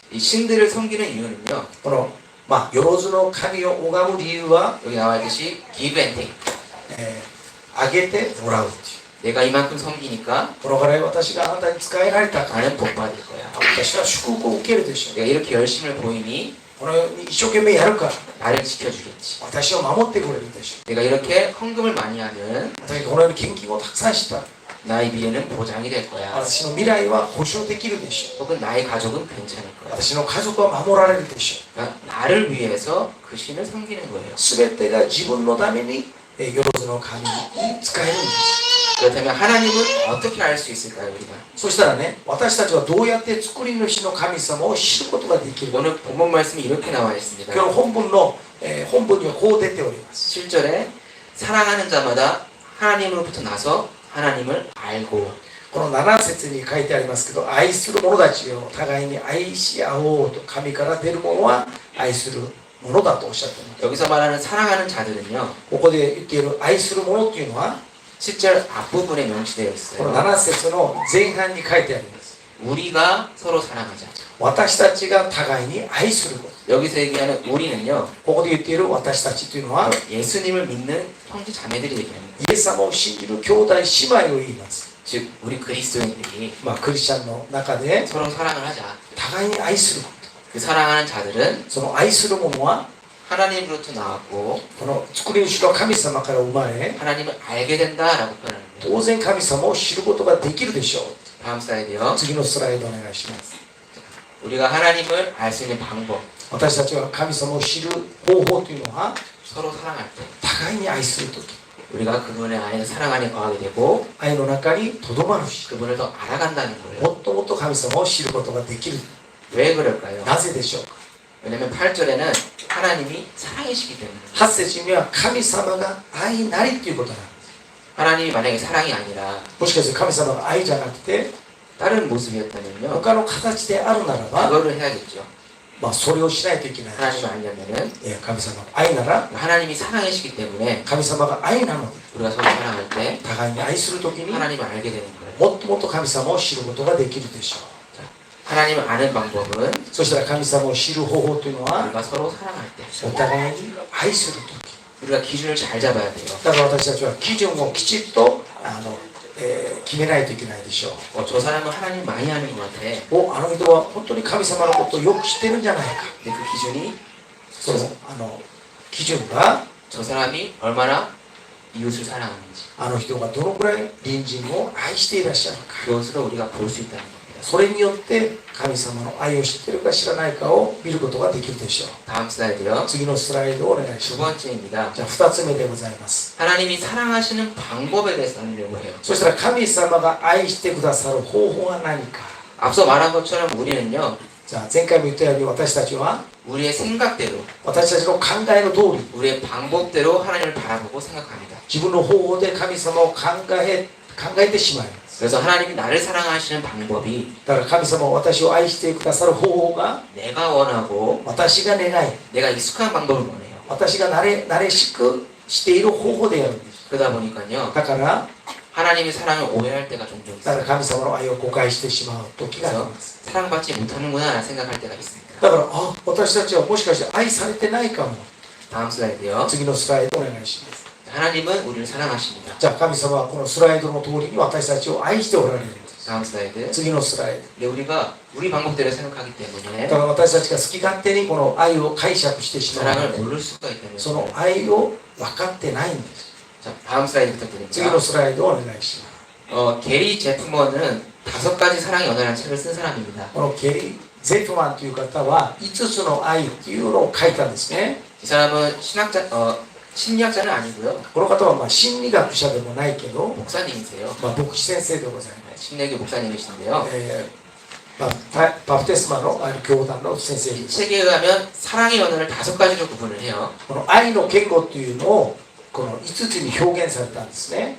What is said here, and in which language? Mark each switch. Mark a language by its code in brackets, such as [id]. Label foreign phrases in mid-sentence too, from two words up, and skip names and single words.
[ko] 이 신들을 섬기는 이유는요. [ja] このよろずの神を拝む理由は、 [ko] 여기 나와 있듯이 [en] give and take. [ja] あげてもらうという。 [ko] 내가 이만큼 섬기니까 [ja] このぐらい私があなたに使えられたから [ko] 나는 복 받을 거야. [ja] 私は祝福を受けるでしょう。 [ko] 내가 이렇게 열심을 보이니 [ja] このように一生懸命やるから [ko] 나를 지켜주겠지. [ja] 私を守ってくれるでしょ [ko] 내가 이렇게 헌금을 많이 하면 [ja] う。私がこのように献金をたくさんしたら [ko] 나의 미래는 보장이 될 거야. [ja] 私の未来は保証できるでしょ [ko] 혹은 나의 가족은 괜찮을 [ja] う。 [ko] 거야. [ja] 私の家族は守られるでしょ [ko] 그러니까 나를 위해서 그 신을 섬기는 거예요. [ja] う。すべてが自分のためによろずの神に使えるんです。 [ko] 그렇다면 하나님을 어떻게 알 수 있을까요, 우리가? [ja] そしたらね、私たちはどうやって作り主の神様を知ることができるか。 [ko] 오늘 본문 말씀이 이렇게 나와 있습니다. [ja] 今日の本文にはこう出ております。 [ko] 7절에 사랑하는 자마다 하나님으로부터 나서 하나님을 알고 [ja] この7節に書いてありますけど、愛する者たちを互いに愛し合おうと、神から出る者は愛する者だとおっしゃっています。 [ko] 여기서 말하는 사랑하는 자들은요. [ja] ここで言っている愛する者っていうのは、 [ko] 7절 앞부분에 명시되어 [ja] この [ko] 있어요. [ja] 7節の前半に書いてあります。 [ko] 우리가 서로 사랑하자. [ja] 私たちが互いに愛すること。 [ko] 여기서 얘기하는 우리는요. [ja] ここで言っている私たちというのは、 [ko] 예수님을 믿는 형제 자매들이 얘기합니다. [ja] イエス様を信じる兄弟姉妹を言います。 [ko] 즉 우리 그리스도인들이 [ja] クリスチャンの中で [ko] 서로 사랑을 하자. [ja] 互いに愛するこ [ko] 그 사랑하는 자들은 [ja] と。その愛する者は、 [ko] 하나님으로부터 나왔고 [ja] この作り主の神様から生まれ、 [ko] 하나님을 알게 된다라고 표현합니다. [ja] 当然神様を知ることができるでしょう。 [ko] 다음 슬라이드요. [ja] 次のスライドお願いします。 [ko] 우리가 하나님을 알 수 있는 방법. [ja] 私たちが神様を知る方法というのは、 [ko] 서로 사랑할 때 [ja] 互いに愛するとき、 [ko] 우리가 그분의 안에서 사랑 안에 거하게 되고 [ja] 愛の中にとどまるし、 [ko] 그분을 더 알아간다는 거예요. [ja] もっともっと神様を知ることができる。 [ko] 왜 그럴까요? [ja] なぜでしょうか。 [ko] 왜냐면 8절에는 하나님이 사랑이시기 때문에 [ja] 8 節には神様が愛なりということなんです。 [ko] 하나님이 만약에 사랑이 아니라 [ja] もしかして神様が愛じゃなくて [ko] 다른 모습이었다면요 [ja] 他の形であるならば、 [ko] 그거를 해야겠죠. [ja] それをしないといけない。 [ko] 하나님을 알려면은 [ja] 神様が愛なら [ko] 하나님이 사랑이시기 때문에 [ja] 神様が愛なので [ko] 우리가 서로 사랑할 때 [ja] 互いに愛するときに [ko] 하나님을 알게 되는 거예요. [ja] もっともっと神様を知ることができるでしょう。 [ko] 하나님을 아는 방법은 [ja] そしたら神様を知る方法というのは [ko] 우리가 서로 사랑할 때 [ja] お互いに愛するとき。 [ko] 우리가 기준을 잘 잡아야 돼요. [ja] だから私たちは基準をきちっと決めないといけないでしょう。 [ko] 저 사람은 하나님 많이 아는 것 같아. [ja] あの人は本当に神様のことをよく知ってるんじゃないか。 [ko] 근데 그 기준이 [ja] その基準が [ko] 저 사람이 얼마나 이웃을 사랑하는지 [ja] あの人がどのくらい隣人を愛していらっしゃるか。 [ko] 그것으로 우리가 볼 수 있다는 겁니다. [ja] それによって神様の愛を知っているか知らないかを見ることができるでしょう。 [ko] 다음 슬라이드요. [ja] 次のスライドをお願いし [ko] 두 [ja] ます。 [ko] 번째입니다. [ja] じゃあ2つ目でございます。 [ko] 하나님이 사랑하시는 방법에 대해서 나누려고 해요. [ja] そしたら神様が愛してくださる方法は何か。 [ko] 앞서 말한 것처럼 우리는요 [ja] じゃあ前回も言ったように私たちは [ko] 우리의 생각대로 [ja] 私たちの考えの通り [ko] 우리의 방법대로 하나님을 바라보고 생각합니다. [ja] 自分の方法で神様を考えてしまいます。 [ko] 그래서 하나님이 나를 사랑하시는 방법이 [ja] だから神様は私を愛してくださる方法が [ko] 내가 원하고 [ja] 私が願い [ko] 내가 익숙한 방법을 원해요. [ja] 私が慣れしくしている方法であるんです。 [ko] 그러다 보니까요 [ja] だから [ko] 하나님의 사랑을 오해할 때가 종종 [ja] だから [ko] 있어요. [ja] 神様の愛を誤解してしまう時があり [ko] 그래서 [ja] ます。 [ko] 사랑받지 못하는구나 라는 생각할 때가 있습니다. [ja] だから私たちはもしかして愛されてないかも。 [ko] 다음 슬라이드요. [ja] 次のスライドお願いします。 [ko] 하나님은 우리를 사랑하십니다. [ja] じゃあ神様はこのスライドの通りに私たちを愛しておられるんです。 [ko] 다음 슬라이드. [ja] 次のスライ [ko] 근데 우리가 우리 방법대로 생각하기 [ja] ド。 [ko] 때문에 [ja] だから私たちが好き勝手にこの愛を解釈してしまうの [ko] 사랑을 [ja] で [ko] 모를 수가 있다는 [ja] その [ko] 거죠. [ja] 愛を分かってないんです。 [ko] 자, 다음 슬라이드 [ja] 次 [ko] 부탁드립니다. [ja] のスライドをお願いします。 [ko] 게리 제프먼은 5가지 사랑의 언어라는 책을 쓴 사람입니다. [ja] このケリー・ゼフマンという方は5つの愛っていうのを書いたんですね。 [ko] 이 사람은 심리학자는 아니고요. [ja] この方は心理学者でもないけど、 [ko] 목사님이세요. [ja] 牧師先生でございます。 [ko] 심리학의 목사님이신데요. [ja] バプテスマの教団の先生 [ko] 이 [ja] です。 [ko] 책에 의하면 사랑의 언어를 5가지로 구분을 해요. [ja] この愛の言語っていうのをこの5つに表現されたんですね。